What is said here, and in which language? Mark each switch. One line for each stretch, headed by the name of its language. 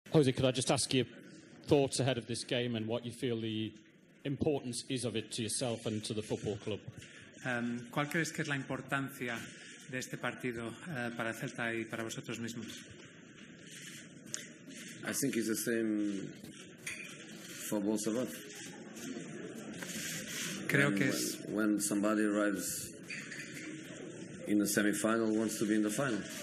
English: Jose, could I just ask you thoughts ahead of this game and what you feel the importance is of it to yourself and to the football club?
Spanish: ¿Cuál crees que es la importancia de este partido para Celta y para vosotros mismos?
English: I think it's the same for both of us.
Spanish: Creo que es...
English: When somebody arrives in the semi-final, wants to be in the final.